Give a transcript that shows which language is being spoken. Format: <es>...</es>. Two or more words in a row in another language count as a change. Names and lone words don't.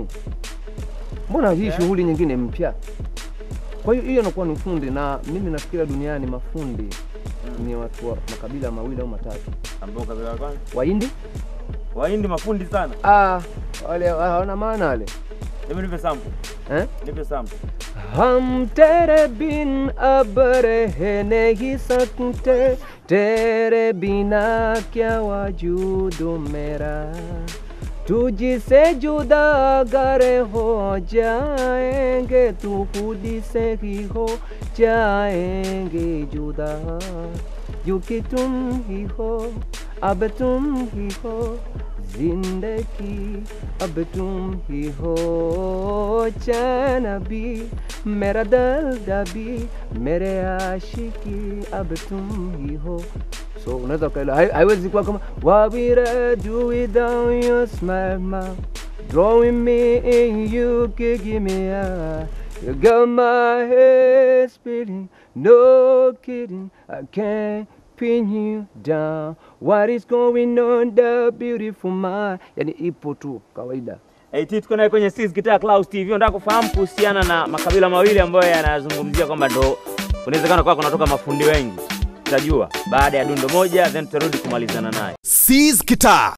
<sw>Mbona hii shughuli nyingine mpya? Kwa hiyo inakuwa ni ufundi, na mimi nafikiria duniani mafundi ni watu wa makabila mawili au matatu. Ambao kabila la kwanza? Wahindi mafundi sana. Wale hawana maana wale. Hebu nipe sample. Nipe sample.</sw> <hi>हम तेरे बिन अब रह नहीं सकते, तेरे बिना क्या वजूद मेरा, तुझसे जुदा अगर हो जाएंगे तू खुद से ही हो जाएंगे जुदा, क्योंकि तुम ही हो अब तुम ही हो जिंदगी, अब तुम ही हो चैन भी मेरा दर्द भी मेरे आशिकी, अब तुम ही हो.</hi> <en>So</en> <sw>unaweza kaela haiwezi kuwa kama</sw> <en>what will I do without your smile, ma drawing me in, you can give me a, you got my head spinning, no kidding, I can't pin you down, what is going on the beautiful mind.</en> <sw>Yani ipo tu kawaida. Tuko naye kwenye Sizz Guitar Clouds TV. Nataka kufahamu kuhusiana na makabila mawili ambayo yanazungumzia kwamba ndo unawezekana kwa kunatoka mafundi wengi. Tutajua baada ya dundo moja, then tutarudi kumalizana naye. Sizz Guitar</sw>